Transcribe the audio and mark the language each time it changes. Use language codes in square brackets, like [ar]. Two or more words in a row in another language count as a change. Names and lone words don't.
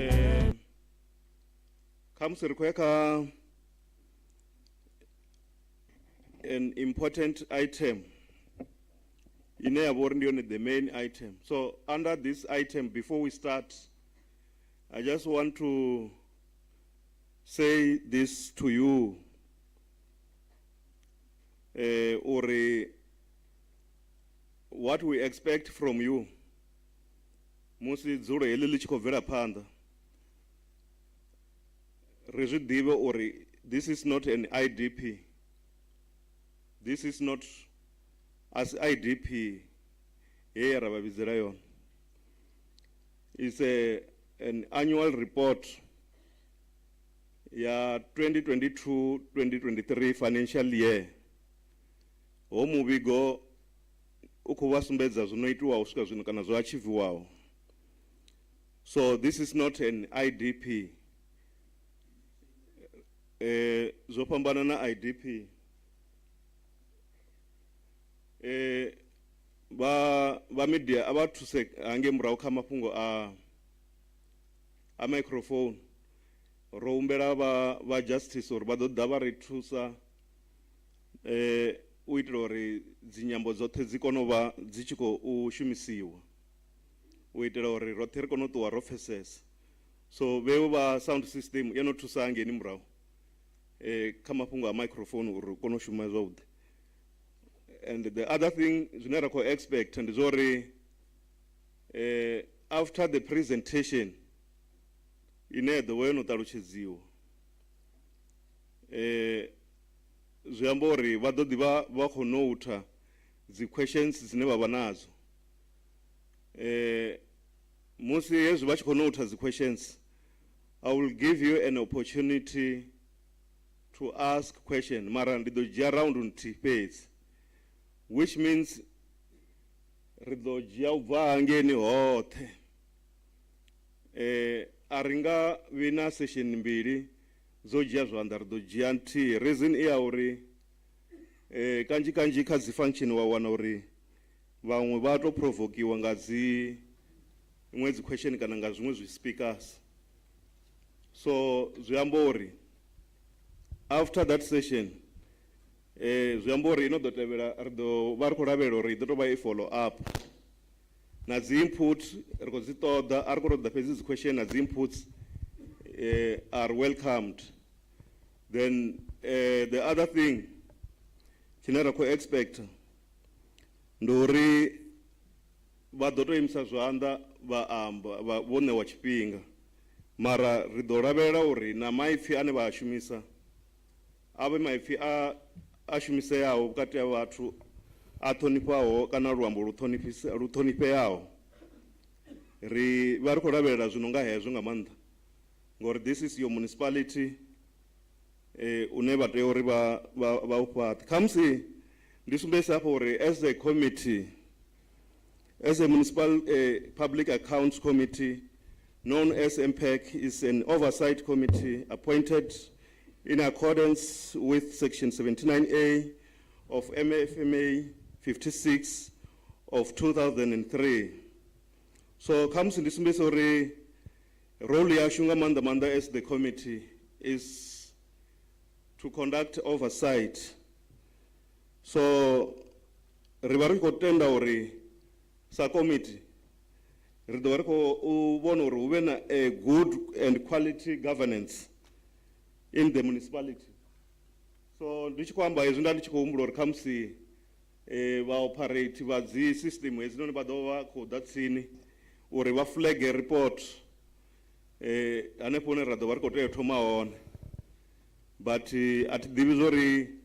[ve] kha musi ri khou ya kha [en] an important item [ve] ine ya vha uri ndi yone [en] the main item. So under this item, before we start, I just want to say this to you. Or what we expect from you. [ve] Musi dzuro heḽi ḽi tshi khou bvela phanḓa, ri zwi ḓivhe uri [en] this is not an IDP. This is not as IDP [ve] ye ra vha vhidzela yone. [en] It's an annual report ya 2022-2023 financial year. [ve] Ho muvhigo u khou vha sumbedza zwo no itiwa u swika zwino kana zwo achievwaho. [en] So this is not an IDP. [ve] Zwo fhambana na IDP. ba media aba thuse hange murahu kha mafhungo a microphone ro humbela ba justice uri vha ḓo ḓa vha ri thusa u itela uri dzinyambo dzoṱhe dzi kone u vha dzi tshi khou shumisiwa u itela uri roṱhe ri kone u ṱuwa ro pfesesa. So vheo vha [en] sound system [ve] yo no thusa hangeni murahu kha mafhungo a microphone uri u kone u shuma zwavhuḓi. [en] And the other thing [ve] zwine ra khou expect ndi zwa uri [en] after the presentation [ve] ine ya ḓovha yo no ṱalutshedziwa zwi amba uri vha ḓo ḓivha vha khou notha dzi questions dzine vha vha nazo. Musi hezwi vha tshi khou notha dzi questions, [en] I will give you an opportunity to ask question [ve] mara ndi ḓo dzhia round nthihi fhedzi, [en] which means [ve] ri ḓo dzhia u bva hangeni hoṱhe. A ri nga vhi na session mbili dzo dzhia zwanḓa, ri ḓo dzhia nthihi. Reason i ya uri kanzhi kanzhi kha dzi function wa wana uri vhaṅwe vha to provokiwa nga dzi iṅwe dzi question kana nga zwiṅwe zwi speakers. So zwi amba uri [en] after that session [ve] zwi amba uri ino ḓo tevhela ri ḓo vha ri khou lavhelela uri i ḓo tou vha i [en] follow up [ve] na dzi input ri khou dzi ṱoḓa, a ri khou ṱoḓa fhedzi dzi question na dzi [en] inputs are welcomed. Then the other thing [ve] tshine ra khou expect ndi uri vha ḓo tou imisa zwanḓa vha amba vho ṋewa tshifhinga, mara ri ḓo lavhelela uri na maipfi ane vha a shumisa a vhe maipfi a shumiseaho vhukati ha vhathu a ṱhonifhaho kana luambo lu ṱhonifheaho. Ri vha ri khou lavhelela zwino nga hezwo nga maanḓa ngori [en] this is your municipality [ve] une vha tea uri vha u fhaṱe. Khamusi ndi sumbedzisa hafho uri [en] as a committee, as a municipal public accounts committee known as MPAC, is an oversight committee appointed in accordance with section 79A of MFMA 56 of 2003. So comes in this [ve] uri role yashu nga maanḓa maanḓa [en] as the committee is to conduct oversight. [ve] So ri vha ri khou tenda uri sa committee ri ḓo vha ri khou vhona uri hu vhe na [en] a good and quality governance in the municipality. [ve] So ndi tshi khou amba hezwi nda ndi tshi khou humbula uri khamusi vha operate vha dzi system hedzi noni vha ḓo vha khou ḓa tsini uri vha [en] flag a report [ve] hanefho hune ra ḓo vha ri khou tea u thoma hone, but a thi ḓivhi zwori